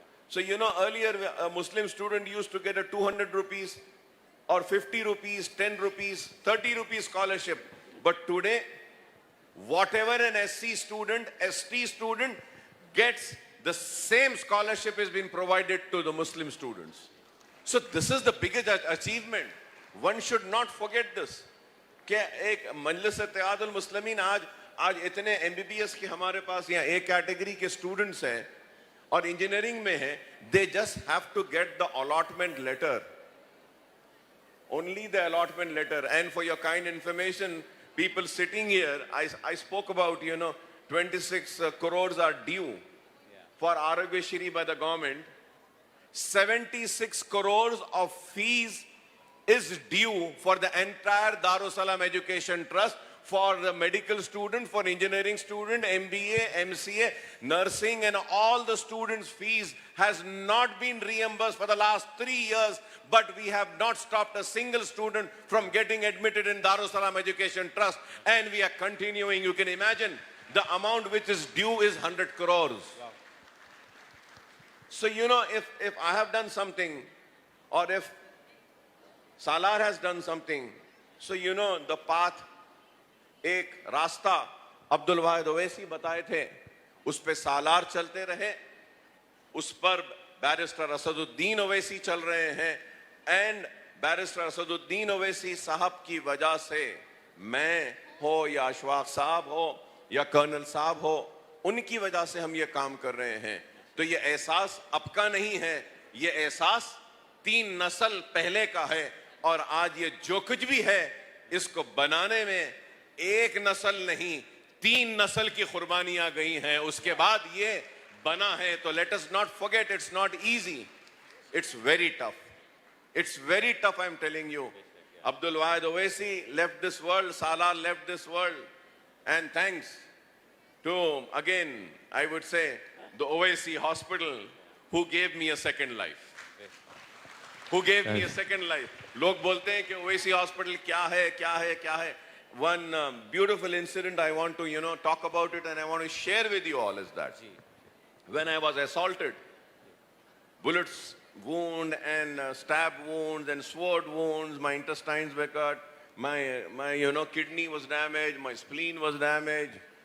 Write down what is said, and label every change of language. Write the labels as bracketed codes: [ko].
[en] So, you know, earlier a Muslim student used to get a 200 rupees or 50 rupees, 10 rupees, 30 rupees scholarship. But today, whatever an SC student, ST student gets, the same scholarship has been provided to the Muslim students. So this is the biggest achievement. One should not forget this. [ur] کہ ایک مجلس اتحاد المسلمین آج اتنے MBBS کے ہمارے پاس یہاں A category کے students ہیں اور engineering میں ہیں, [en] they just have to get the allotment letter. Only the allotment letter. And for your kind information, people sitting here, I spoke about, 26 crores are due for Arogya Shri by the government. 76 crores of fees is due for the entire Darussalam Education Trust, for the medical student, for engineering student, MBA, MCA, nursing, and all the students' fees has not been reimbursed for the last 3 years, but we have not stopped a single student from getting admitted in Darussalam Education Trust, and we are continuing. You can imagine the amount which is due is 100 crores. Wow. So, if I have done something, or if Salar has done something, So you know the path, [ur] ایک راستہ عبد الواحد اویسی بتائے تھے, اس پہ سالار چلتے رہے, اس پر barrister Asad الدین اویسی چل رہے ہیں, اینڈ بیرسٹر اسد الدین اویسی صاحب کی وجہ سے میں ہو یا اشفاق صاحب ہو یا کرنل صاحب ہو, ان کی وجہ سے ہم یہ کام کر رہے ہیں. تو یہ احساس اب کا نہیں ہے, یہ احساس 3 نسل پہلے کا ہے, اور آج یہ جو کچھ بھی ہے اس کو بنانے میں 1 نسل نہیں 3 نسل کی قربانیاں گئی ہیں, اس کے بعد یہ بنا ہے. [en] تو let us not forget, it's not easy, it's very tough, it's very tough, I'm telling you. Abdul Wahid Owaisi left this world, Salar left this world, and thanks to, again, I would say, the Owaisi Hospital, who gave me a second life. Who gave me a second life. [ur] لوگ بولتے ہیں کہ Owaisi Hospital کیا ہے, کیا ہے, کیا ہے. [en] One beautiful incident I want to, talk about it, and I want to share with you all is that when I was assaulted, bullets wound and stab wounds and sword wounds, my intestines were cut, my kidney was damaged, my spleen was damaged.